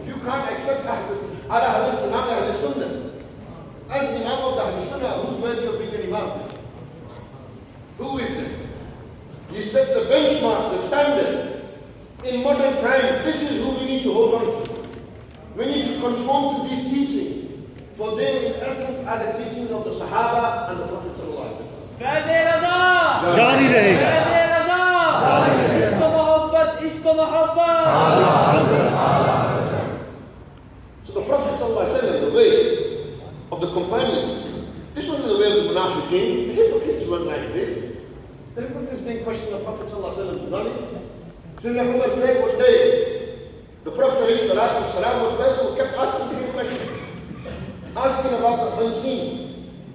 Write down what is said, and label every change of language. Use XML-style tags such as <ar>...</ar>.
<en>If you can't accept Ala Hazrat Imam Ahl Sunnah, as the Imam of the Ahl Sunnah, who's worthy of being an Imam? Who is there? He set the benchmark, the standard. In modern times, this is who we need to hold on to. We need to conform to these teachings, for they in essence are the teachings of the Sahaba and the Prophet sallallahu alaihi wasallam.</en> <ur>फैज़े रज़ा जारी रहेगा फैज़े रज़ा इश्क मोहब्बत</ur> <en>So the Prophet sallallahu alaihi wasallam, the way of the companions, this wasn't the way of the munafiqeen. The hypocrites weren't like this. The hypocrites didn't question the Prophet sallallahu alaihi wasallam's knowledge. Sayyidina Umar said one day, the Prophet ﷺ would person who kept asking the same question, asking about the unseen.</en>